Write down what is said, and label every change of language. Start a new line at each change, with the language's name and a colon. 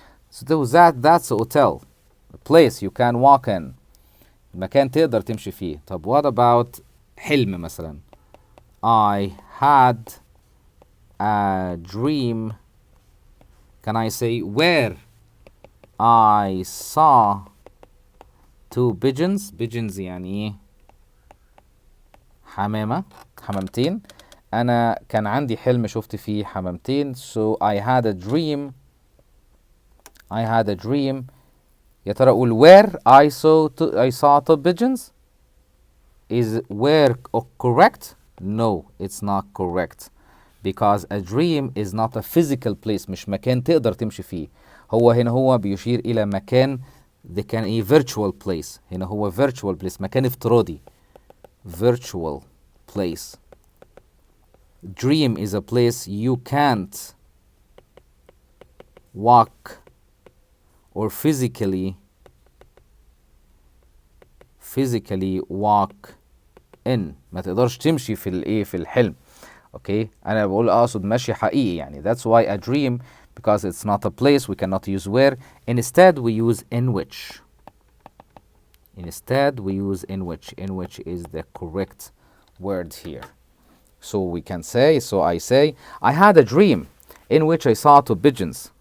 English: So that's a hotel, a place you can walk in,
Arabic: مكان تقدر تمشي فيه.
English: طب what about
Arabic: حلم مثلا؟
English: I had a dream. Can I say where I saw two pigeons?
Arabic: Pigeons يعني ايه؟ حمامتين. أنا كان عندي حلم شفت فيه حمامتين.
English: So I had a dream.
Arabic: يا ترى أقول
English: where I saw two pigeons? Is where correct? No, it's not correct. Because a dream is not a physical place.
Arabic: مش مكان تقدر تمشي فيه. هو بيشير إلى مكان ده كان
English: a virtual place.
Arabic: هنا هو virtual place. مكان افتراضي. Virtual place.
English: Dream is a place you can't walk or physically walk in.
Arabic: ما تقدرش تمشي في الحلم. Okay, أنا بقول أقصد مشي حقيقي يعني.
English: That's why a dream, because it's not a place, we cannot use where. Instead we use in which. In which. In which is the correct word here. So we can say, I say, I had a dream in which I saw two pigeons.